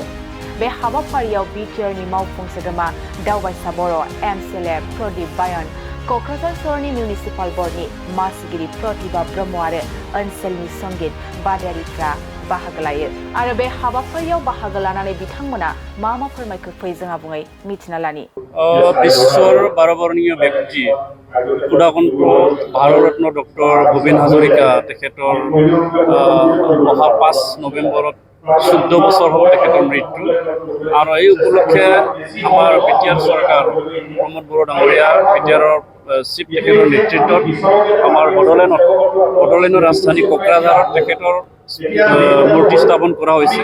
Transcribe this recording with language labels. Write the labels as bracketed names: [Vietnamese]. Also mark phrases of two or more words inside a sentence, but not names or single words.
[Bodo] बे हाबाफारियाव बिटिआरनि मावफुं सोद्रोमा दावबायसा बर' एमसिएलए प्रदीप बायन, क'क्राझार सहरनि मिउनिसिपाल बर्डनि मासिगिरि प्रतिभा ब्रह्म आरो ओनसोलनि संगीत बादायारिफ्रा बाहागो लायो। आरो बे हाबाफारियाव बाहागो लानानै बिथांमोना मा फोरमायखो फै जों आबुङै मिथिना लानि। [Assamese] বিশ্বর 12 বরণীয় ব্যক্তি ক্ষুধাকণ্ঠ ভাৰত ৰত্ন ডক্টৰ ভূপেন হাজৰিকা তেখেতৰ অহা 5 নৱেম্বৰত 14 বছৰ হ'ব তেখেতৰ মৃত্যু। আৰু এই উপলক্ষে আমাৰ বিটিআৰ চৰকাৰ প্ৰমোদ বড়ো ডাঙৰীয়া বিটিআৰৰ চিফ তেখেতৰ নেতৃত্বত আমাৰ বড়োলেণ্ডৰ ৰাজধানী কোকৰাঝাৰত তেখেতৰ মূৰ্তি স্থাপন কৰা হৈছে।